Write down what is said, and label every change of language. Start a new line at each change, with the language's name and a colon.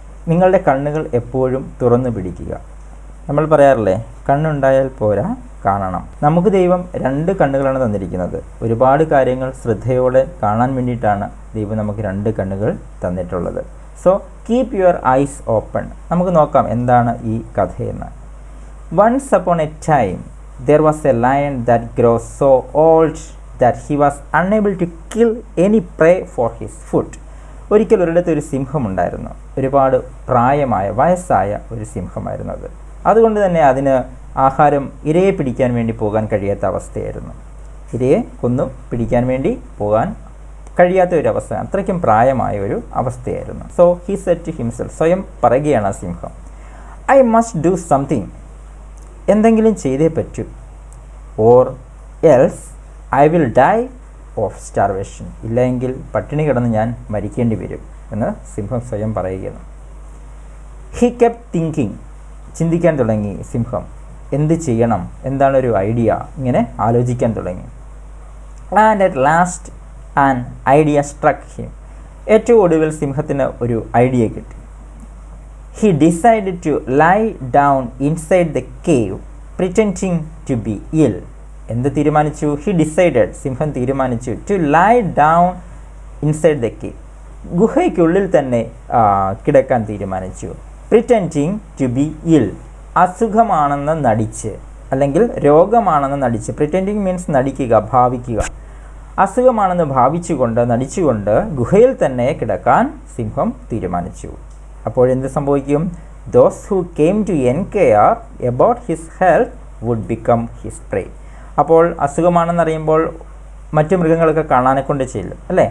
Malayalam: നിങ്ങളുടെ കണ്ണുകൾ എപ്പോഴും തുറന്നു പിടിക്കുക. നമ്മൾ പറയാറില്ലേ, കണ്ണുണ്ടായാൽ പോരാ, കാണണം. നമുക്ക് ദൈവം 2 കണ്ണുകളാണ് തന്നിരിക്കുന്നത്. ഒരുപാട് കാര്യങ്ങൾ ശ്രദ്ധയോടെ കാണാൻ വേണ്ടിയിട്ടാണ് ദൈവം നമുക്ക് 2 കണ്ണുകൾ തന്നിട്ടുള്ളത്.
English: So keep your eyes open.
Malayalam: നമുക്ക് നോക്കാം എന്താണ് ഈ കഥയെന്ന്.
English: Once upon a time there was a lion that grew so old that he was unable to kill any prey for his food.
Malayalam: ഒരിക്കൽ ഒരിടത്ത് ഒരു സിംഹമുണ്ടായിരുന്നു. ഒരുപാട് പ്രായമായ, വയസ്സായ ഒരു സിംഹമായിരുന്നു അത്. അതുകൊണ്ട് തന്നെ അതിന് ആഹാരം, ഇരയെ പിടിക്കാൻ വേണ്ടി പോകാൻ കഴിയാത്ത അവസ്ഥയായിരുന്നു. ഇരയെ കൊന്നു പിടിക്കാൻ വേണ്ടി പോകാൻ കഴിയാത്ത ഒരു അവസ്ഥ, അത്രയ്ക്കും പ്രായമായ ഒരു അവസ്ഥയായിരുന്നു.
English: so he said to himself,
Malayalam: സ്വയം പറയുകയാണ് ആ സിംഹം,
English: I must do something.
Malayalam: എന്തെങ്കിലും ചെയ്തേ പറ്റൂ.
English: Or else I will die of starvation.
Malayalam: ഇല്ലെങ്കിൽ പട്ടിണി കിടന്ന് ഞാൻ മരിക്കേണ്ടി വരും എന്ന് സിംഹം സ്വയം പറയുകയാണ്.
English: He kept thinking.
Malayalam: ചിന്തിക്കാൻ തുടങ്ങി സിംഹം. എന്ത് ചെയ്യണം, എന്താണ് ഒരു ഐഡിയ, ഇങ്ങനെ ആലോചിക്കാൻ തുടങ്ങി.
English: And at last an idea struck him.
Malayalam: ഏറ്റവും ഒടുവിൽ സിംഹത്തിന് ഒരു ഐഡിയ കിട്ടി.
English: He decided to lie down inside the cave, pretending to be ill.
Malayalam: എന്ത് തീരുമാനിച്ചു?
English: He decided,
Malayalam: സിംഹം തീരുമാനിച്ചു,
English: to lie down inside the cave.
Malayalam: ഗുഹയ്ക്കുള്ളിൽ തന്നെ കിടക്കാൻ തീരുമാനിച്ചു.
English: Pretending to be ill.
Malayalam: അസുഖമാണെന്ന് നടിച്ച്, അല്ലെങ്കിൽ രോഗമാണെന്ന് നടിച്ച്.
English: Pretending means
Malayalam: നടിക്കുക, ഭാവിക്കുക. അസുഖമാണെന്ന് ഭാവിച്ചുകൊണ്ട്, നടിച്ചുകൊണ്ട് ഗുഹയിൽ തന്നെ കിടക്കാൻ സിംഹം തീരുമാനിച്ചു. അപ്പോഴെന്ത് സംഭവിക്കും?
English: Those who came to enquire about his health would become his prey.
Malayalam: അപ്പോൾ അസുഖമാണെന്നറിയുമ്പോൾ മറ്റു മൃഗങ്ങളൊക്കെ കാണാനെ കൊണ്ട് ചെല്ലും അല്ലേ?